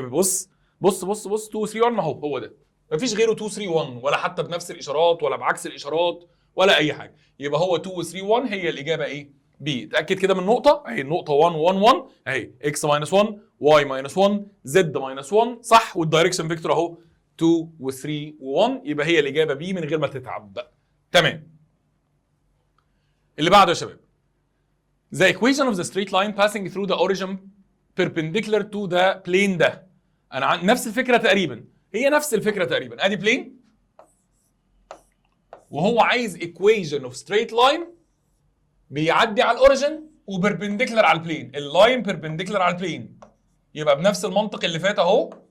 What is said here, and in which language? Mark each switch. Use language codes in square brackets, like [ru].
[ar] بص 2 و 3 1 ما هو ده، مفيش غيره 2 3 1، ولا حتى بنفس الاشارات ولا بعكس الاشارات ولا اي حاجه. يبقى هو 2 و 3 1 هي الاجابه ايه؟ بي. اتاكد كده من النقطه اهي، النقطه 1 1 1 اهي، اكس ماينس 1 واي ماينس 1 زد ماينس 1 صح، والدايركشن فيكتور اهو 2 و 3 و1، يبقى هي الاجابه بي من غير ما تتعب بقى. تمام. اللي بعده يا شباب، [en] the equation of the straight line passing through the origin perpendicular to the plane ده. [ar] انا نفس الفكره تقريبا، هي نفس الفكره تقريبا. ادي بلين وهو عايز [en] equation of straight line [ar] بيعدي على الاوريجن وبربنديكولار على البلين. اللاين بيربنديكولار على البلين، يبقى بنفس المنطق اللي فات اهو.